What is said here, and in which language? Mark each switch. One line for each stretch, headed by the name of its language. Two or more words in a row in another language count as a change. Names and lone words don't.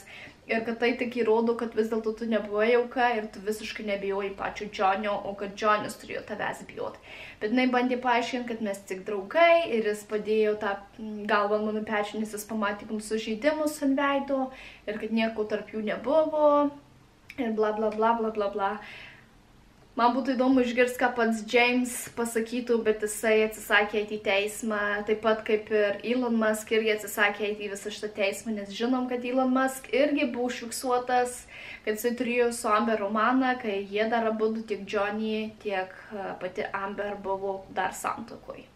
Lithuanian: Ir kad tai tik įrodo, kad vis dėlto tu nebuvai auka ir tu visiškai nebijojai pačio Johnio, o kad Johnnis turėjo tavęs bijoti. Bet jinai bandė paaiškinti, kad mes tik draugai ir jis padėjo tą galvą mano pečių, nes jis pamatė mums sužeidimus ant veido ir kad nieko tarp jų nebuvo ir bla bla bla bla bla bla. Man būtų įdomu išgirsti, ką pats James pasakytų, bet jisai atsisakė eiti į teismą, taip pat kaip ir Elon Musk irgi atsisakė eiti į visą šitą teismą, nes žinom, kad Elon Musk irgi buvo užfiksuotas, kad jisai turėjo su Amber romaną, kai jie dar abudu tiek Johnny, tiek pati Amber buvo dar santuokoj.